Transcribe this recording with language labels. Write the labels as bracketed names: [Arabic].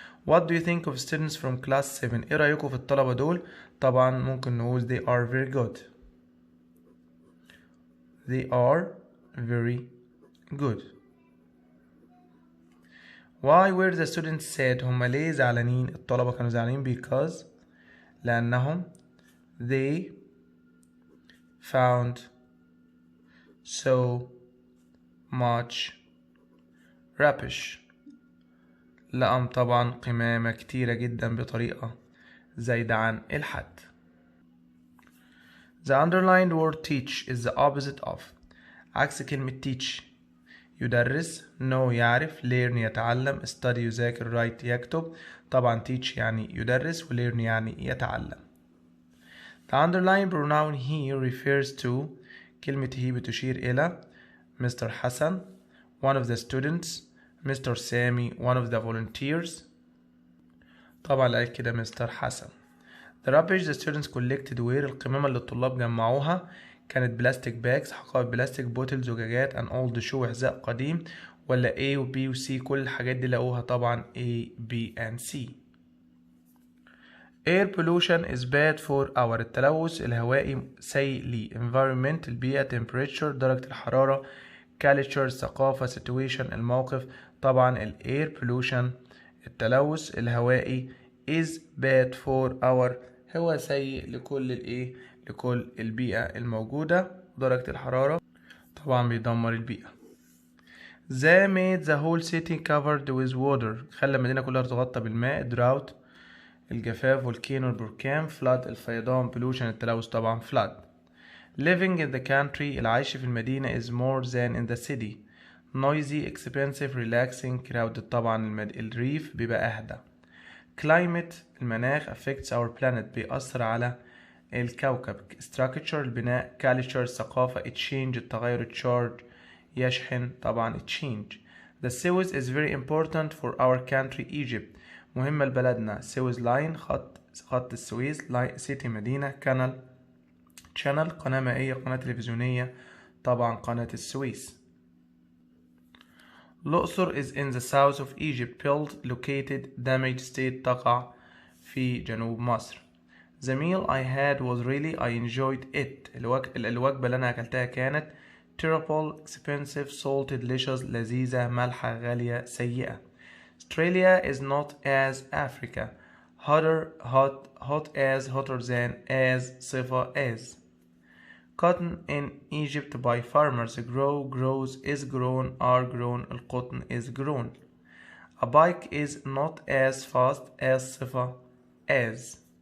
[English] What do you think of students from class 7؟ [Arabic] إيه رأيكم في الطلبة دول؟ طبعا ممكن نقول [English] they are very good. They are very good. Why were the students sad؟ [Arabic] هم ليه زعلانين؟ الطلبة كانوا زعلانين [English] because [Arabic] لأنهم [English] they found so much rubbish. [Arabic] لقم طبعا قمامة كتيرة جدا بطريقة زايدة عن الحد. [English] The underlined word teach is the opposite of. [Arabic] عكس كلمة teach يدرس. know يعرف. learn يتعلم. study يذاكر. write يكتب. طبعا teach يعني يدرس و learn يعني يتعلم. [English] The underlined pronoun he refers to. [Arabic] كلمة he بتشير إلى مستر حسن [English] one of the students. Mister سامي one of the volunteers. [Arabic] طبعا قال كده مستر حسن. [English] The rubbish the students collected were. [Arabic] القمامة اللي الطلاب جمعوها كانت بلاستيك باجز حقائب بلاستيك بوتل زجاجات [English] an old shoe [Arabic] حذاء قديم. ولا A و B و C كل الحاجات دي لقوها طبعا A B and C. [English] Air pollution is bad for our. [Arabic] التلوث الهوائي سيء لي. environment البيئة. temperature درجة الحرارة. culture الثقافة. situation الموقف. طبعا ال air pollution التلوث الهوائي [English] is bad for our [Arabic] هو سيء لكل البيئة الموجودة. درجة الحرارة طبعا بيدمر البيئة. [English] They made the whole city covered with water. [Arabic] خلى المدينة كلها تتغطى بالماء. drought الجفاف. volcano البركان. flood الفيضان. [English] pollution التلوث طبعا flood. living in the country [Arabic] العيش في المدينة [English] is more than in the city. noisy expensive relaxing crowded [Arabic] طبعا الريف بيبقى أهدى. [English] climate المناخ affects our planet [Arabic] بيأثر على الكوكب. structure البناء. culture الثقافة. change التغير. [English] charge [Arabic] يشحن طبعا [English] change. the Suez is very important for our country Egypt. [Arabic] مهمة لبلدنا. Suez line خط السويس. city مدينة. canal channel قناة مائية. قناة تلفزيونية طبعا قناة السويس. [English] الأقصر is in the south of Egypt. built located damaged state [Arabic] تقع في جنوب مصر. [English] The meal I had was really I enjoyed it. [Arabic] الوجبة اللي أنا أكلتها كانت [English] terrible expensive salty delicious [Arabic] لذيذة مالحة غالية سيئة. [English] Australia is not as Africa. hot as hotter than as صفة as. Cotton in Egypt by farmers grows is grown are grown القطن is grown. A bike is not as fast as صفة as.